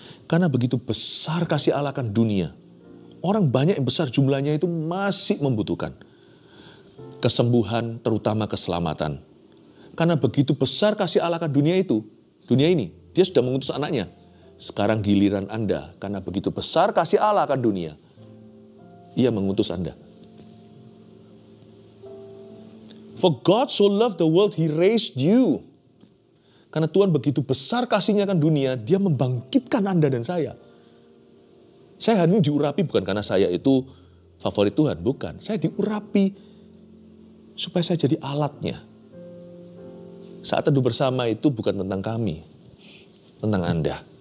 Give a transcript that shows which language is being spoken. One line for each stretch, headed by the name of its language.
Indonesian: Karena begitu besar kasih Allah akan dunia, orang banyak yang besar jumlahnya itu masih membutuhkan kesembuhan, terutama keselamatan. Karena begitu besar kasih Allah akan dunia ini, dia sudah mengutus anaknya. Sekarang giliran Anda, karena begitu besar kasih Allah akan dunia, ia mengutus Anda.
English: For God so loved the world, He raised you.
Indonesian: Karena Tuhan begitu besar kasihnya akan dunia, dia membangkitkan Anda dan saya. Saya hari ini diurapi bukan karena saya itu favorit Tuhan, bukan. Saya diurapi supaya saya jadi alatnya. Saat teduh bersama itu bukan tentang kami, tentang Anda.